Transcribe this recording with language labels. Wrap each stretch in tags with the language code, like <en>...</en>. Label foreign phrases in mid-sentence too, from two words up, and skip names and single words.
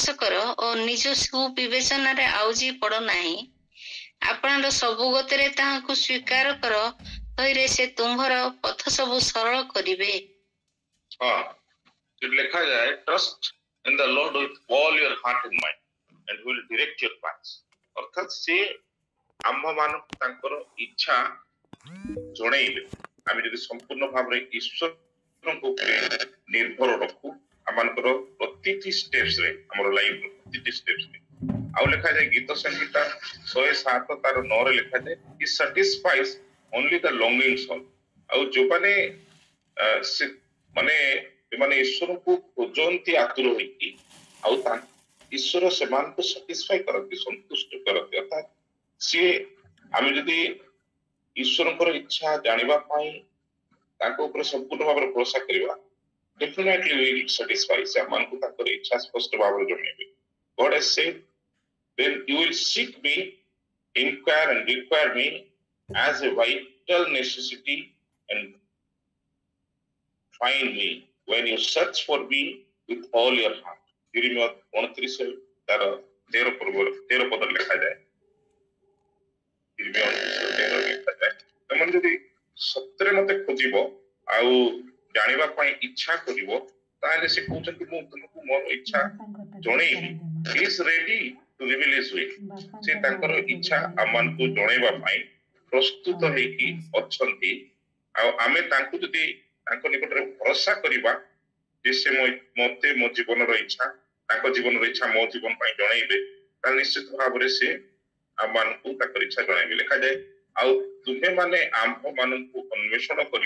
<or>କର ଓ ନିଜ ସୁବିବେଚନାରେ ଆଉଜି ପଡ ନାହିଁ ଆପଣଙ୍କ ସବୁ ଗତିରେ ତାହାକୁ ସ୍ୱୀକାର କର ତହିଁରେ ସେ ତୁମ୍ଭର ପଥ ସବୁ ସରଳ କରିବେ ଲେଖାଯାଏ</or> <en>trust in the Lord with all your heart and mind and he will direct your paths</en> <or>ଅର୍ଥାତ୍ ସେ ଆମ୍ଭମାନଙ୍କୁ ତାଙ୍କର ଇଚ୍ଛା ଜଣେଇବେ ଆମେ ଯଦି ସମ୍ପୂର୍ଣ୍ଣ ଭାବରେ ଈଶ୍ୱରଙ୍କ ଉପରେ ନିର୍ଭର ରଖୁ ଆମମାନଙ୍କର ପ୍ରତିଟି ଷ୍ଟେପ୍ସରେ ଆମର ଲାଇଫର ପ୍ରତିଟି ଷ୍ଟେପ୍ସରେ ଆଉ ଲେଖାଯାଏ ଗୀତ ସଂହିତା 107 ତାର 9 ଲେଖାଯାଏ</or> <en>he satisfies only the longing soul</en> <or>ଆଉ ଯୋଉମାନେ ସେମାନେ ଈଶ୍ୱରଙ୍କୁ ଖୋଜନ୍ତି ଆତୁର ହୋଇକି ଆଉ ଈଶ୍ୱର ସେମାନଙ୍କୁ ସାଟିସ୍ଫାଇ କରନ୍ତି ସନ୍ତୁଷ୍ଟ କରନ୍ତି ଅର୍ଥାତ୍ ସିଏ ଆମେ ଯଦି ଈଶ୍ୱରଙ୍କର ଇଚ୍ଛା ଜାଣିବା ପାଇଁ ତାଙ୍କ ଉପରେ ସମ୍ପୂର୍ଣ୍ଣ ଭାବରେ ଭରସା କରିବା</or> <en>definitely we will satisfy</en> <or>ସେ ଆମମାନଙ୍କୁ ତାଙ୍କର ଇଚ୍ଛା ସ୍ପଷ୍ଟ ଭାବରେ ଜଣେଇବେ</or> <en>God has said then you will seek me inquire and require me as a vital necessity and find me when you search for me with all your heart</en> <or>Jeremiah 29 ତାର 13 ପଦରେ ଲେଖାଯାଏ ଯଦି ସତରେ ମତେ ଖୋଜିବ ଆଉ ଜାଣିବା ପାଇଁ ଇଚ୍ଛା କରିବ ତାହେଲେ ସେ କହୁଛନ୍ତି ମୁଁ ତୁମକୁ ମୋର ଇଚ୍ଛା ଜଣେଇବି</or> <en>he is ready to reveal his will</en> <or>ସେ ତାଙ୍କର ଇଚ୍ଛା ଆମମାନଙ୍କୁ ଜଣେଇବା ପାଇଁ ପ୍ରସ୍ତୁତ ହେଇକି ଅଛନ୍ତି ଆଉ ଆମେ ତାଙ୍କୁ ଯଦି ତାଙ୍କ ନିକଟରେ ଭରସା କରିବା ଯେ ସେ ମତେ ମୋ ଜୀବନର ଇଚ୍ଛା ତାଙ୍କ ଜୀବନର ଇଚ୍ଛା ମୋ ଜୀବନ ପାଇଁ ଜଣେଇବେ ତାହେଲେ ନିଶ୍ଚିତ ଭାବରେ ସେ ଆମମାନଙ୍କୁ ତାଙ୍କର ଇଚ୍ଛା ଜଣେଇବେ ଲେଖାଯାଏ ଆଉ ତୁମେମାନେ ଆମ୍ଭମାନଙ୍କୁ ଅନ୍ୱେଷଣ କରିବ</or>